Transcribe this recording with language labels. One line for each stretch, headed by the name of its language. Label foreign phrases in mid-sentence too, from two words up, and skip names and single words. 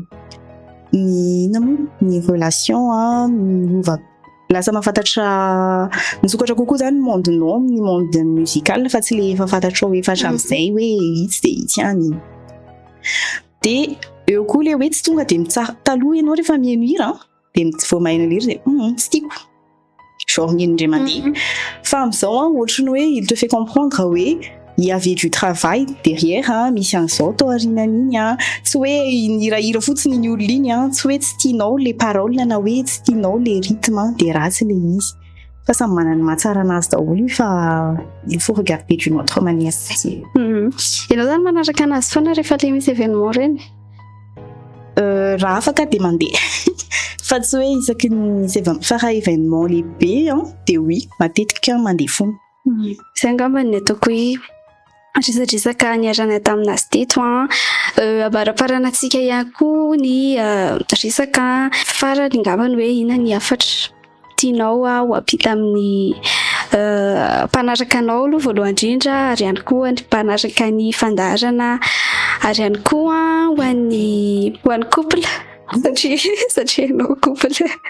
Malagasy: ny relation lasa mahafantatra misokatra kokoa zany mondenao ny
French: monde musical
Malagasy: fa tsy le efa fantatrao efa hatramin'izay hoe itsy de itsy ihany de eo koa le hoe tsy tonga de mitsara taloha ianao rehefa mihaino hira de vao maheno le hira de tsy tiako genre mihaino indray mandeha fa amin'izao ohatrany hoe
French: il te fait comprendre
Malagasy: hoe
French: il y avait du travail derrière
Malagasy: misy an'izao tao aorianan'iny tsy hoe nihirahira fotsiny ny olona iny tsy hoe tsy tianao le parole na hoe tsy tianao le rythme de ratsy le izy fa samy manana mahatsara anazy daholo fa
French: il faut regarder d'une autre manière.
Malagasy: Ianao zany manaraka anazy foana rehefa le misy événement reny? Raha afaka de mandeha fa tsy hoe isaky ny fa raha événement lehibe de oui matetika mandeha foana. Izay angamba ny ataoko hoe resadresaka niarana taminazy teto abaraparanatsika ihany koa ny resaka farany angambany hoe inona ny afatra tianao ho ampita amin'ny mpanaraka anao aloha voalohany indrindra ary ihany koa ny mpanaraka ny fandaharana ary ihany koa ho an'ny couple satria anao couple